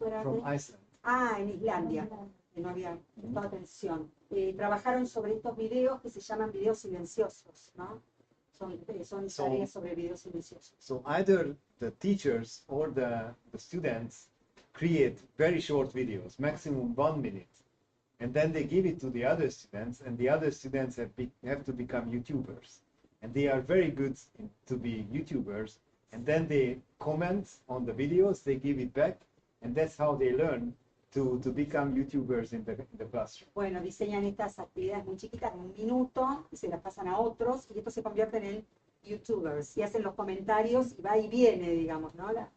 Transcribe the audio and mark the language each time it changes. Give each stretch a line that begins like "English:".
English: Where are From they? Iceland.
Spanish: En Islandia, que no había prestado atención. Trabajaron sobre estos videos que se llaman videos silenciosos, ¿no? Son tareas sobre videos silenciosos.
English: So either the teachers or the students create very short videos, maximum 1 minute, and then they give it to the other students, and the other students have to become YouTubers. And they are very good to be YouTubers, and then they comment on the videos, they give it back, and that's how they learn to become YouTubers in the classroom.
Spanish: Bueno, diseñan estas actividades muy chiquitas, en 1 minuto, y se las pasan a otros, y estos se convierten en YouTubers, y hacen los comentarios, y va y viene, digamos, ¿no?